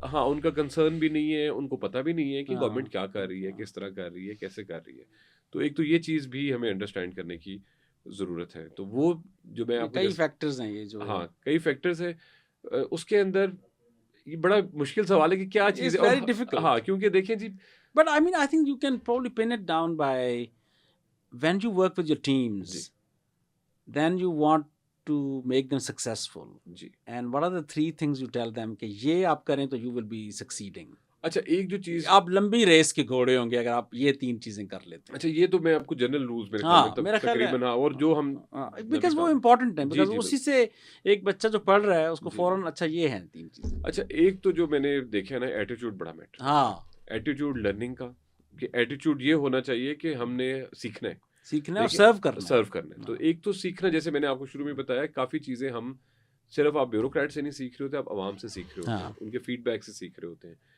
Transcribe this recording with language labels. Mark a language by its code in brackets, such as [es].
[ur] ان کا کنسرن بھی نہیں ہے, ان کو پتہ بھی نہیں ہے کہ گورنمنٹ کیا کر رہی ہے, کس طرح کر رہی ہے, کیسے کر رہی ہے. تو ایک تو یہ چیز بھی ہمیں انڈرسٹینڈ کرنے کی ضرورت ہے. تو وہ جو میں آپ کئی فیکٹرز ہیں, یہ جو کئی فیکٹرز ہیں اس کے اندر. یہ بڑا مشکل سوال ہے کہ کیا چیز ہے, کیونکہ دیکھیں جی, [en] but I mean I think you can probably pin it down by when you work with your teams, then you want to make them successful, and what are the 3 things you tell them [ur] کہ یہ آپ کریں تو [en] you will be succeeding. [ur] اچھا, ایک جو چیز, آپ لمبی ریس کے گھوڑے ہوں گے اگر آپ یہ 3 چیزیں کر لیتے ہیں. اچھا, یہ تو میں آپ کو جنرل رولز میں تقریباً, اور جو ہم بیکاز وہ امپورٹنٹ ہیں, بیکاز اسی سے ایک بچہ جو پڑھ رہا ہے اس کو فوراً اچھا یہ ہیں 3 چیزیں. اچھا, ایک تو جو میں نے دیکھا نا, ایٹیٹیوڈ بڑا میٹر. ایٹیٹیوڈ لرننگ کا, کہ ایٹیٹیوڈ یہ ہونا چاہیے کہ ہم نے سیکھنا ہے اور سرو کرنا ہے. تو ایک تو سیکھنا, جیسے میں نے آپ کو شروع میں بتایا, کافی چیزیں ہم صرف آپ بیوروکریٹ سے نہیں سیکھ رہے ہوتے, آپ عوام سے سیکھ رہے ہوتے ہیں, ان کے فیڈ بیک سے سیکھ رہے ہوتے ہیں.